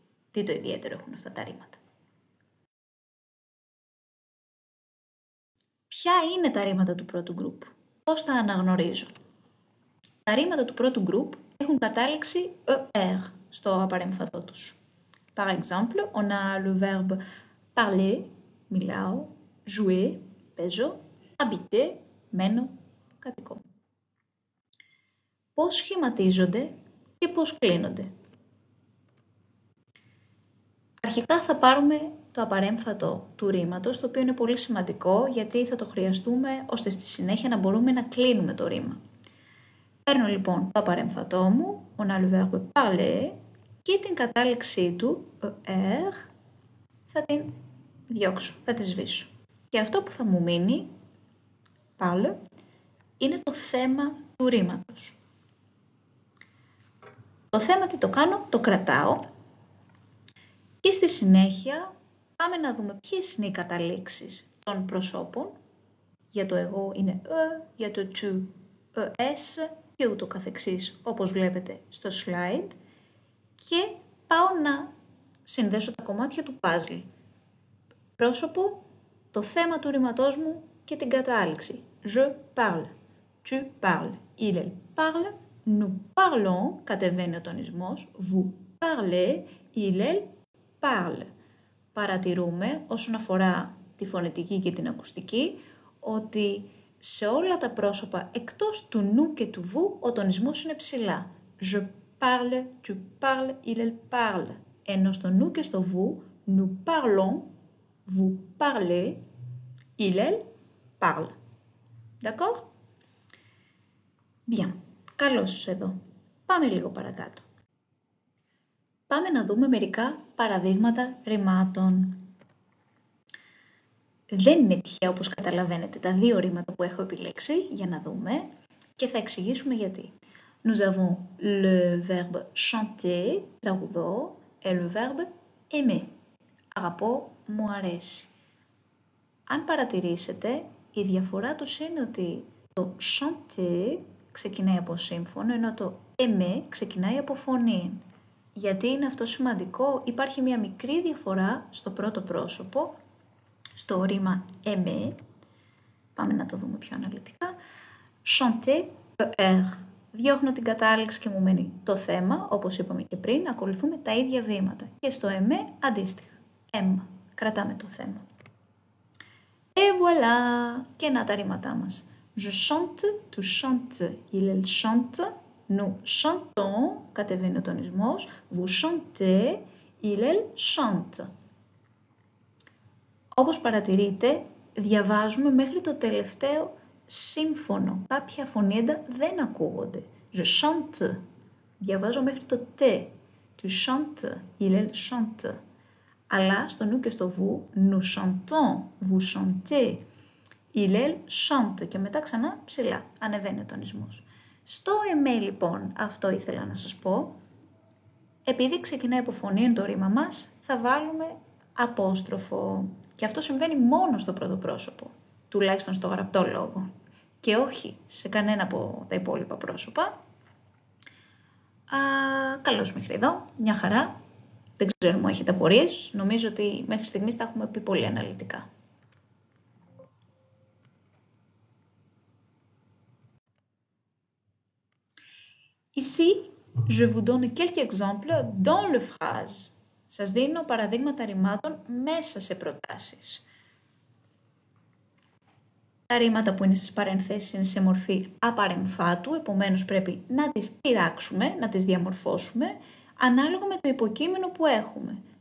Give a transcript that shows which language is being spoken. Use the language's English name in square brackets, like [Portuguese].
[Greek] Τι το ιδιαίτερο έχουν αυτά τα ρήματα. Ποια είναι τα ρήματα του πρώτου group? Πώς τα αναγνωρίζω? Τα ρήματα του πρώτου group έχουν κατάληξη ER στο απαρέμφατό τους. [French] Par exemple, on a le verbe parler, [Greek] μιλάω, [French] jouer, [Greek] παίζω, [French] habiter, [Greek] μένω, κατοικώ. Πώς σχηματίζονται και πώς κλείνονται. Αρχικά θα πάρουμε το απαρέμφατο του ρήματος, το οποίο είναι πολύ σημαντικό γιατί θα το χρειαστούμε ώστε στη συνέχεια να μπορούμε να κλείνουμε το ρήμα. Παίρνω λοιπόν το απαρέμφατό μου, [French] on a le verbe parler, [Greek] και την κατάληξή του, er, θα την διώξω, θα τη σβήσω. Και αυτό που θα μου μείνει, parle, είναι το θέμα του ρήματος. Το θέμα τι το κάνω, το κρατάω και στη συνέχεια πάμε να δούμε ποιες είναι οι καταλήξεις των προσώπων. Για το εγώ είναι για το tu, es και ούτω καθεξής, όπως βλέπετε στο slide. Και πάω να συνδέσω τα κομμάτια του puzzle. Πρόσωπο, το θέμα του ρήματός μου και την κατάληξη. [French] Je parle, tu parles, il parle, nous parlons, [Greek] κατεβαίνει ο τονισμός, [French] vous parlez, il parle. [Greek] Παρατηρούμε όσον αφορά τη φωνητική και την ακουστική ότι σε όλα τα πρόσωπα εκτός του νου και του βου ο τονισμός είναι ψηλά. [French] Je parle, tu parles, il parle. [Greek] Ενώ στο νου και στο βου, [French] nous parlons, vous parlez, il parle. D'accord? Bien. [Greek] Καλώς εδώ. Πάμε λίγο παρακάτω. Πάμε να δούμε μερικά παραδείγματα ρημάτων. Δεν είναι τυχαία, όπως καταλαβαίνετε, τα δύο ρήματα που έχω επιλέξει για να δούμε και θα εξηγήσουμε γιατί. [French] Nous avons le verbe chanter, [Greek] τραγουδώ, [French] et le verbe aimer, [Greek] αγαπώ, μου αρέσει. Αν παρατηρήσετε, η διαφορά τους είναι ότι το chanter ξεκινάει από σύμφωνο, ενώ το aimer ξεκινάει από φωνή. Γιατί είναι αυτό σημαντικό? Υπάρχει μια μικρή διαφορά στο πρώτο πρόσωπο, στο ρήμα aimer. Πάμε να το δούμε πιο αναλυτικά. [French] Chanter, er. [Greek] Διώχνω την κατάληξη και μου μένει το θέμα, όπως είπαμε και πριν, ακολουθούμε τα ίδια βήματα. Και στο aimer αντίστοιχα. Αίμα. Κρατάμε το θέμα. [French] Et voilà! [Greek] Και να τα ρήματά μας. [French] Je chante, tu chantes, il chante, nous chantons, [Greek] κατεβαίνει ο τονισμός, [French] vous chantez, il chante. [Greek] Όπως παρατηρείτε, διαβάζουμε μέχρι το τελευταίο σύμφωνο. Κάποια φωνήεντα δεν ακούγονται. [French] Je chante. [Greek] Διαβάζω μέχρι το τε. [French] Tu chantes, il chante. [Greek] Αλλά στο νου και στο βου, [French] nous chantons, vous chantez, il chante. [Greek] Και μετά ξανά ψηλά, ανεβαίνει ο τονισμός. Στο aimer λοιπόν, αυτό ήθελα να σας πω, επειδή ξεκινάει από φωνή το ρήμα μας, θα βάλουμε απόστροφο. Και αυτό συμβαίνει μόνο στο πρώτο πρόσωπο, τουλάχιστον στο γραπτό λόγο. Και όχι σε κανένα από τα υπόλοιπα πρόσωπα. Καλώς μέχρι εδώ, μια χαρά. Δεν ξέρω αν έχετε απορίες. Νομίζω ότι μέχρι στιγμής τα έχουμε πει πολύ αναλυτικά. [French] Ici, je vous donne quelques exemples dans le phrase. [Greek] Σας δίνω παραδείγματα ρημάτων μέσα σε προτάσεις. Τα ρήματα που είναι στις παρενθέσεις είναι σε μορφή απαρεμφάτου, επομένως πρέπει να τις πειράξουμε, να τις διαμορφώσουμε, ανάλογα με το υποκείμενο που έχουμε.